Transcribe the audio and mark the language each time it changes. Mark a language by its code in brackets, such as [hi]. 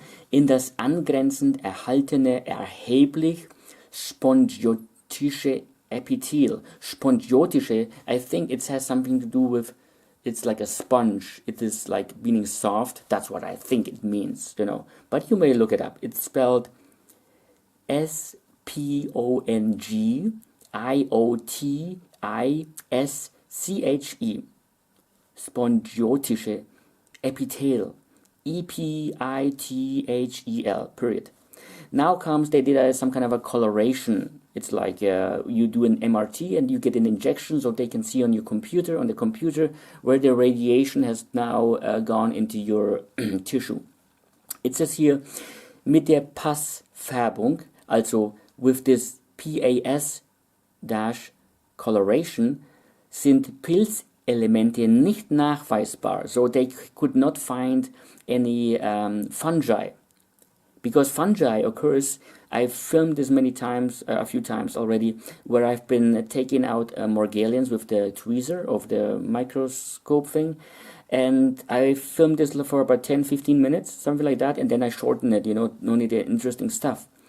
[de] in das angrenzend erhaltene erheblich spongiotische Epithel. [en] Spongiotische, I think it has something to do with, it's like a sponge. It is like meaning soft. That's what I think it means, you know. But you may look it up. It's spelled Spongiotische. [de] Spongiotische Epithel. Epithel, period. [en] Now comes, they did some kind of a coloration. It's like you do an MRT and you get an injection so they can see on your computer, on the computer, where the radiation has now gone into your tissue. It says here, [de] mit der Passfärbung, [en] also with this PAS-coloration, [de] sind Pilzelemente nicht nachweisbar. [en] So they could not find any fungi. Because fungi occurs, I've filmed this many times, a few times already, where I've been taking out Morgellons with the tweezer of the microscope thing. And I filmed this for about 10-15 minutes, something like that, and then I shortened it, you know, only the interesting stuff.